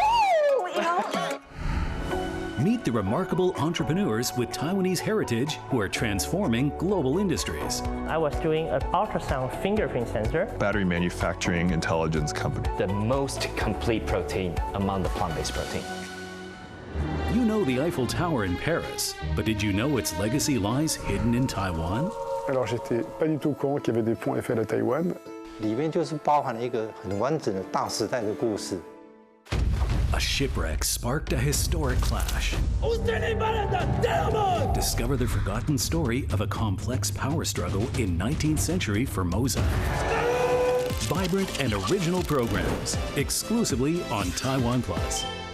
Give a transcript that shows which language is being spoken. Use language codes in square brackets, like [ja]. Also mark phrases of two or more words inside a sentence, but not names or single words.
[en] Meet the remarkable entrepreneurs with Taiwanese heritage who are transforming global industries. I was doing an ultrasound fingerprint sensor. Battery manufacturing intelligence company. The most complete protein among the plant-based protein. You know the Eiffel Tower in Paris, but did you know its legacy lies hidden in Taiwan? [fr] Alors j'étais pas du tout au courant qu'il y avait des ponts Eiffel à Taïwan. [zh] 里面就是包含了一个很完整的大时代的故事。 [en] A shipwreck sparked a historic clash. Discover the forgotten story of a complex power struggle in 19th century Formosa. vibrant and original programs exclusively on TaiwanPlus.